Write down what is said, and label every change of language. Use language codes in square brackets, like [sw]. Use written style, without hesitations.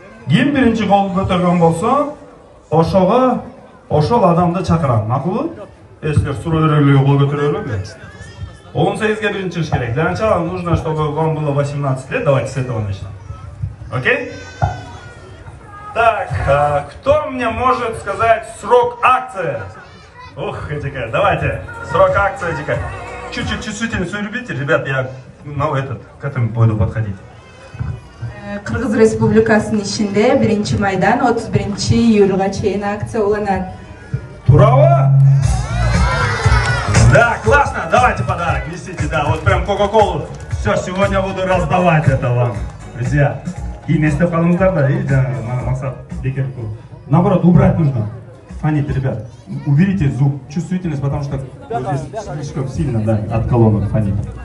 [ky] Ким биринчи колду көтөргөн болсо, ошол адамды чакырам. Макулбу? Сиздер суроо берелерге кол көтөрөлүбү? 18ге биринчи чыгыш керек. [ru] Для начала нужно, чтобы вам было 18 лет. Давайте с этого начнем. Окей? Так, кто мне может сказать срок акции? Ух, Эдика, давайте. Срок акции, Эдика. Чуть-чуть чувствительность любите, ребят, я к этому буду подходить. [ky] Кыргыз Республикасынын ичинде 1 майдан 31 июлга чейин акция уланат. Турабы? [ru] Да, классно, давайте подарок, несите, да, вот прям Кока-Колу. Все, сегодня буду раздавать это вам, друзья. И вместе [ky] калыңыздар да, [ru] и да, [ky] максат бекер. [ru] Наоборот, убрать нужно. Фонит, ребят, уберите звук, чувствительность, потому что здесь слишком сильно, да, от колонок фонит.